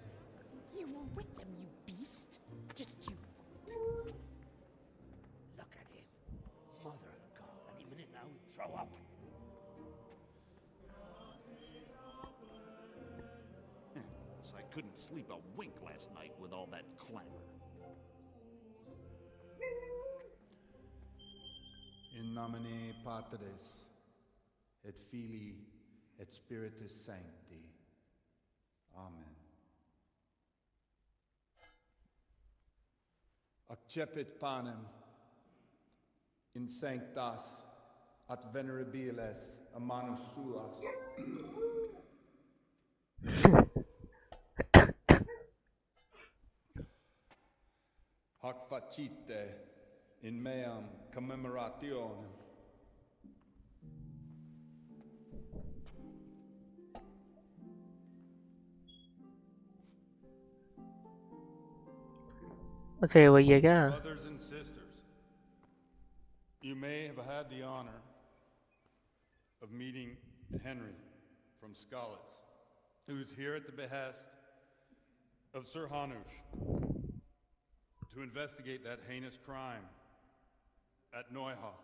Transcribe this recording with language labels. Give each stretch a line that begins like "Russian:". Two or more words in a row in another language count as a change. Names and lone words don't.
English: You were with them, you beast. Just you. Look at him. Mother of God. Any minute now he'll throw up. So I couldn't sleep a wink last night with all that clamor.
Latin: In nomine Patris et Filii et Spiritus Sancti. Amen. Accepit panem in sanctas at venerabiles a manus suas. Hoc facite in meam commemorationem.
Hindi: अच्छा ये वही है क्या?
English: Brothers and sisters, you may have had the honor of meeting Henry from Skalitz, who is here at the behest of Sir Hanush to investigate that heinous crime at Neuhof.